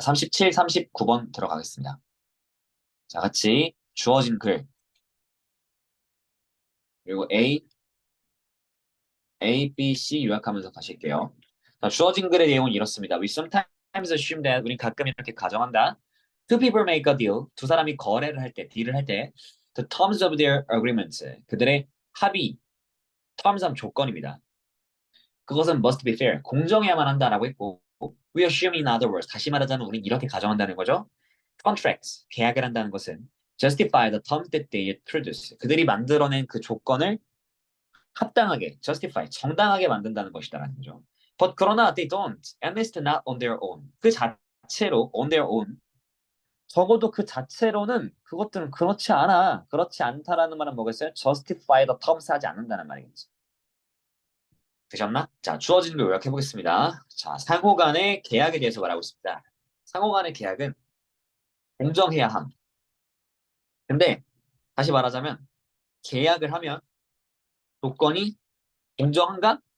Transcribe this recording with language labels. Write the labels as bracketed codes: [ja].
[ko] 37, 39번 들어가겠습니다. 자, 같이 주어진 글 그리고 A, B, C 요약하면서 가실게요. 자, 주어진 글의 내용은 이렇습니다. [en] We sometimes assume that [ko] 우린 가끔 이렇게 가정한다. [en] Two people make a deal. [ko] 두 사람이 거래를 할 때, 딜을 할 때, [en] the terms of their agreements. [ko] 그들의 합의, terms 하면 조건입니다. 그것은 [en] must be fair. [ko] 공정해야만 한다라고 했고, [en] we assume in other words. [ko] 다시 말하자면 우린 이렇게 가정한다는 거죠. [en] Contracts, [ko] 계약을 한다는 것은 [en] justify the terms that they produce. [ko] 그들이 만들어낸 그 조건을 합당하게, justify, 정당하게 만든다는 것이다라는 거죠. [en] But [ko] 그러나 [en] they don't, at least not on their own. [ko] 그 자체로 [en] on their own. [ko] 적어도 그 자체로는 그것들은 그렇지 않아. 그렇지 않다라는 말은 뭐겠어요? [en] justify the terms [ko] 하지 않는다는 말이겠죠. 되셨나? 자, 주어진 걸 요약해 보겠습니다. 자, 상호 간의 계약에 대해서 말하고 있습니다. 상호 간의 계약은 공정해야 함. 근데 다시 말하자면 계약을 하면 조건이 공정한가?